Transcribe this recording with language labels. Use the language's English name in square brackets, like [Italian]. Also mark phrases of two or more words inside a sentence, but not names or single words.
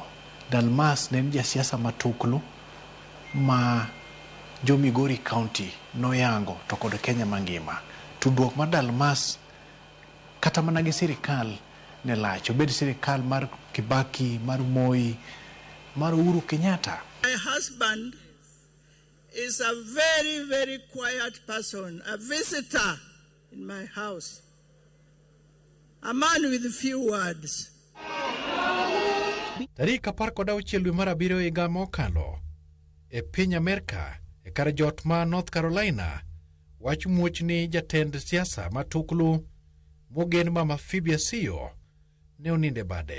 [Luo (Kenya and Tanzania)] Dalmas ne en jasiasa matuklu ma jo Migori County noyango to kod Kenya mangima. Tudruok mar Dalmas kata mana gi sirikal ne lach, obed sirikal mar Kibaki, mar Moi, mar Uhuru Kenyatta. [English] My husband is a very, very quiet person, a visitor in my house, a man with few words. [Luo (Kenya and Tanzania)] Tarik 16 dwe mar 7 higa mokalo e piny Amerika e kar jot ma North Carolina, wach muoch ni jatend siasa matuklu mogen Mama Phoebe Asiyo ne oninde bade.